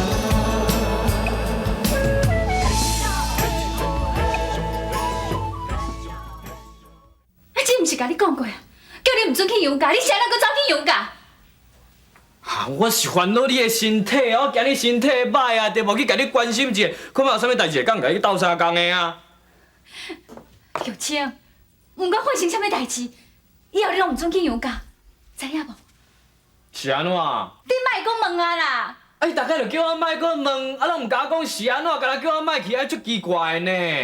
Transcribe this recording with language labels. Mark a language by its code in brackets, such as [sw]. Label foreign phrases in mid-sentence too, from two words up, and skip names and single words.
[nan] 这毋是甲你讲过啊？叫你毋准去游泳，你现在搁走去游泳？我是烦恼你的身体，我惊你身体歹啊，就无去甲你关心一下，看有啥物代志会讲甲你斗相共的啊。玉清，毋管发生啥物代志，以后你拢毋准去游泳，知影无？是安怎？你莫讲问啊啦！哎，大概就叫我莫搁问，啊，拢毋甲我讲是安怎，干那叫我莫去，足奇怪呢。